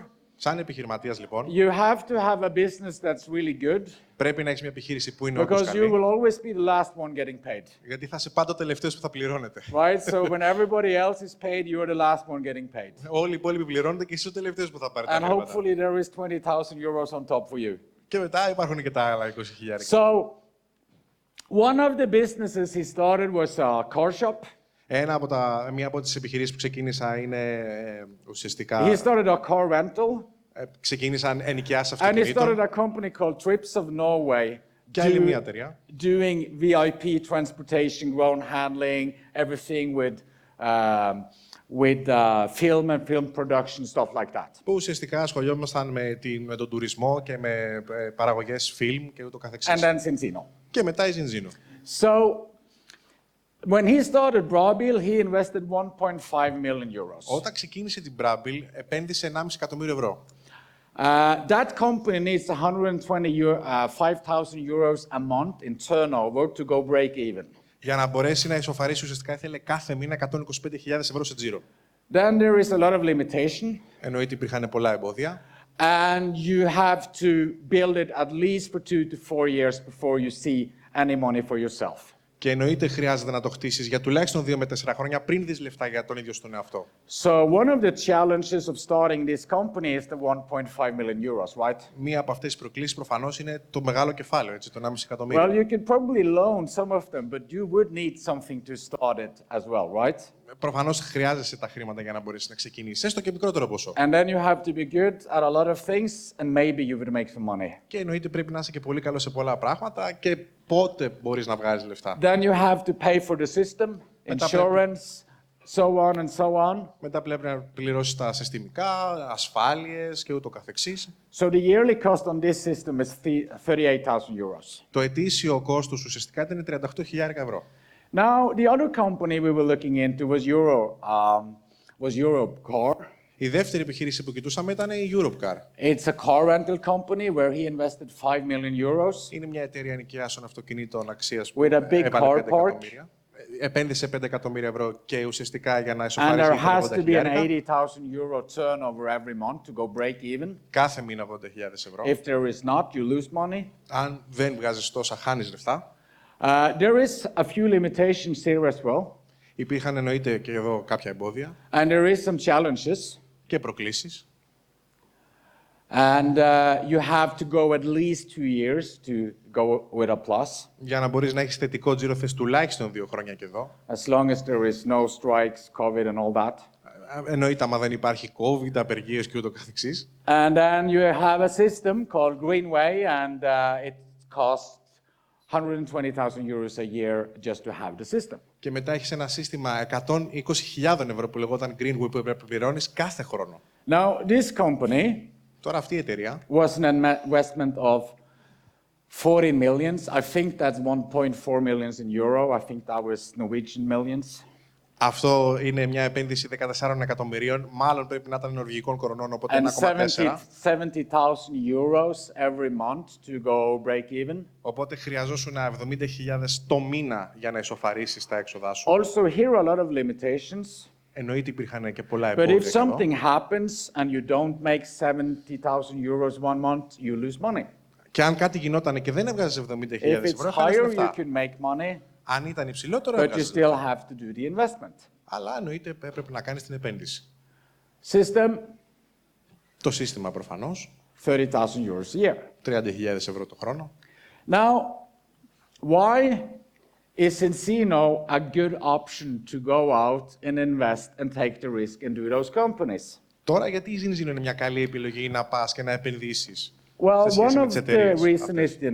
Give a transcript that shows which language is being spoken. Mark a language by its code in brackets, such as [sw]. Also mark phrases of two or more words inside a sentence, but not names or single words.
[el] Σαν επιχειρηματίας λοιπόν, [en] you have to have a business that's really good [el] πρέπει να έχεις μια επιχείρηση που είναι όντως [en] because you [el] καλή, [en] will always be the last one getting paid. [el] γιατί θα είσαι πάντα ο τελευταίος που θα πληρώνεται. [en] Right? So when everybody else is paid, you're the last one getting paid. [el] Όλοι οι υπόλοιποι πληρώνονται και εσύ ο τελευταίος που θα πάρει τα [en] And [el] χρήματα. [en] hopefully there is 20,000 euros on top for you. [el] Και μετά υπάρχουν και τα άλλα 20.000. [en] So one of the businesses he started was a car shop. [el] Μία από τις επιχειρήσεις που ξεκίνησα είναι ουσιαστικά... [en] He started a car rental. [el] Ξεκίνησαν ενοικιάσεις [en] And he [el] αυτοκινήτων [en] started a company called Trips of Norway. [el] και άλλη μία εταιρεία. [en] Doing VIP transportation, ground handling, everything with film and film production, stuff like that. [el] Που ουσιαστικά ασχολιόμασταν με τον τουρισμό και με παραγωγές φιλμ και ούτω καθεξής. [en] And then Zinzino. [el] Και μετά η Zinzino. [en] So when he started Brabil, he invested 1.5 million euros. [el] Όταν ξεκίνησε την Brabil, επένδυσε 1,5 εκατομμύριο ευρώ. [en] That company needs 125,000 euros a month in turnover to go break even. [el] Για να μπορέσει να ισοφαρίσει, ουσιαστικά ήθελε κάθε μήνα 125.000 ευρώ σε τζίρο. [en] Then there is a lot of limitation. [el] Εννοείται υπήρχαν πολλά εμπόδια. [en] And you have to build it at least for 2 to 4 years before you see any money for yourself. [el] Και εννοείται χρειάζεται να το χτίσεις για τουλάχιστον 2 με 4 χρόνια πριν δεις λεφτά για τον ίδιο στον εαυτό. [en] So one of the challenges of starting this company is the 1.5 million euros, right? [el] Μία από αυτές τις προκλήσεις προφανώς είναι το μεγάλο κεφάλαιο, έτσι, το 1,5 εκατομμύριο. [en] Well, you could probably loan some of them, but you would need something to start it as well, right? [el] Προφανώς χρειάζεσαι τα χρήματα για να μπορέσεις να ξεκινήσεις, έστω και μικρότερο ποσό. [en] And then you have to be good at a lot of things, and maybe you would make some money. [el] Και εννοείται πρέπει να είσαι και πολύ καλός σε πολλά πράγματα και πότε μπορείς να βγάζεις λεφτά. [en] Then you have to pay for the system, insurance, so on and so on. [el] Μετά πρέπει να πληρώσεις τα συστημικά, ασφάλειες και ούτω καθεξής. [en] So the yearly cost on this system is 38,000 euros. [el] Το ετήσιο κόστος ουσιαστικά ήταν 38.000 ευρώ. [en] Now, the other company we were looking into was Europcar. [el] Η δεύτερη επιχείρηση που κοιτούσαμε ήταν η Europcar. [en] It's a car rental company where he invested 5 million euros. [el] Είναι μια εταιρεία ενοικιάσεων αυτοκινήτων αξίας [en] With a big [el] έβαλε [en] car [el] 5 [en] park. [el] εκατομμύρια. Επένδυσε 5 εκατομμύρια ευρώ και ουσιαστικά για να [en] And [el] ισοφαρίσει [en] there has to be an [el] 80.000. [en] 80,000 euro turnover every month to go break even. [el] Κάθε μήνα 80.000 ευρώ. [en] If there is not, you lose money. [el] Αν δεν βγάζεις τόσα, χάνεις λεφτά. [en] There is a few limitations here as well. [el] Υπήρχαν εννοείται και εδώ κάποια εμπόδια [en] And there is some challenges. [el] και προκλήσεις. [en] And you have to go at least 2 years to go with a plus, [el] Για να μπορείς να έχεις θετικό τζίρο θες τουλάχιστον 2 χρόνια και εδώ. [en] as long as there is no strikes, COVID and all that. [el] Εννοείται άμα δεν υπάρχει COVID, απεργίες και ούτω καθεξής. [en] And then you have a system called Greenway, and it costs 120,000 euros a year just to have the system. [el] Και μετά έχεις ένα σύστημα 120.000 ευρώ που λεγόταν Greenway που πρέπει να πληρώνεις κάθε χρόνο. [en] Now, this company [el] Τώρα αυτή η εταιρεία [en] was an investment of 40 millions. I think that's 1.4 millions in euro. I think that was Norwegian millions. [el] αυτό είναι μια επένδυση 14 εκατομμυρίων, μάλλον πρέπει να ήταν νορβηγικών κορονών, οπότε [en] And [el] 1,4. [en] 70,000 euros every month to go break even. [el] Οπότε χρειαζόσουν 70.000 το μήνα για να ισοφαρίσεις τα έξοδά σου. [en] Also, here are a lot of limitations. [el] Εννοείται υπήρχαν και πολλά [en] But [el] εμπόδια. [en] if [el] και εδώ. [en] something happens and you don't make 70,000 euros one month, you lose money. [el] Και αν κάτι γινόταν και δεν έβγαζες 70.000 [en] If it's [el] ευρώ, έχανες [en] higher, you [el] λεφτά. [en] can make money, [el] Αν ήταν υψηλότερο, [en] but you [el] έβγαζες [en] still [el] λεφτά. [en] have to do the investment. [el] Αλλά εννοείται έπρεπε να κάνεις την επένδυση. [en] System, [el] Το σύστημα προφανώς, [en] 30,000 euros a year. [el] 30.000 ευρώ το χρόνο. [en] Now, why is Zinzino a good option to go out and invest and take the risk and do those companies? [el] Τώρα γιατί η Zinzino είναι μια καλή επιλογή να πας και να επενδύσεις [en] Well, [el] σε σχέση [en] one [el] με [en] of [el] τις [en] the [el] εταιρείες [en] reason